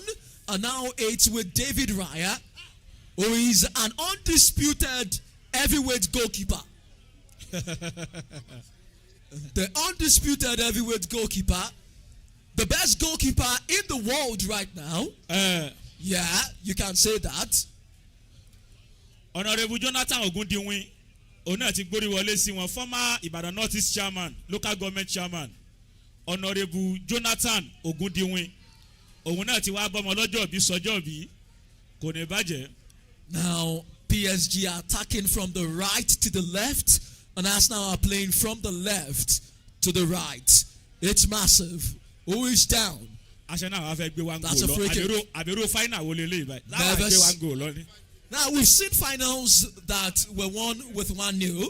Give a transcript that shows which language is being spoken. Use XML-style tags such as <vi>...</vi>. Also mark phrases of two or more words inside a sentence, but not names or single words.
<en>And now it's with David Raya, who is an undisputed heavyweight goalkeeper. The undisputed heavyweight goalkeeper. The best goalkeeper in the world right now. Yeah, you can say that.</en> <yo>Honorable Jonathan Ogundiwin, òun ti gbórí wọlé sí wọn,</yo> <en>former Ibadan North East chairman, local government chairman. Honorable Jonathan Ogundiwin,</en> <yo>òun ti wá bọ́mọ lọ́jọ́ bí sọjọ́ bí kò ní bàjẹ́.</yo> <en>Now PSG are attacking from the right to the left, and Arsenal are playing from the left to the right. It's massive. Who is down? That's a free kick. Now we've seen finals that were won with 1-0.</en>